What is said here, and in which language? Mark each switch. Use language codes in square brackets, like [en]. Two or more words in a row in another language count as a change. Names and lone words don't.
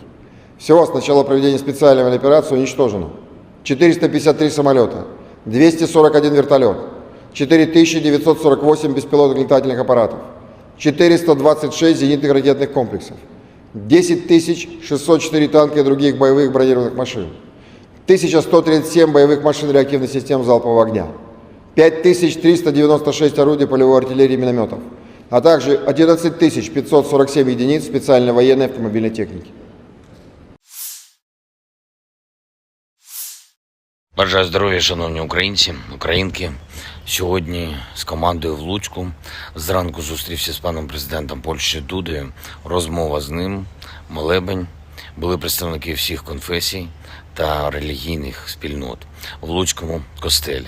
[ru] Всего с начала проведения специальной операции уничтожено 453 самолета, 241 вертолет, 4948 беспилотных летательных аппаратов, 426 зенитных ракетных комплексов, 10 604 танка и других боевых бронированных машин, 1137 боевых машин реактивных систем залпового огня, 5396 орудий полевой артиллерии и минометов, а также 11 547 единиц специальной военной автомобильной техники. [uk] Бажаю здоров'я, шановні українці, українки. Сьогодні з командою в Луцьку зранку зустрівся з паном президентом Польщі Дудою. Розмова з ним, молебень. Були представники всіх конфесій та релігійних спільнот в Луцькому костелі.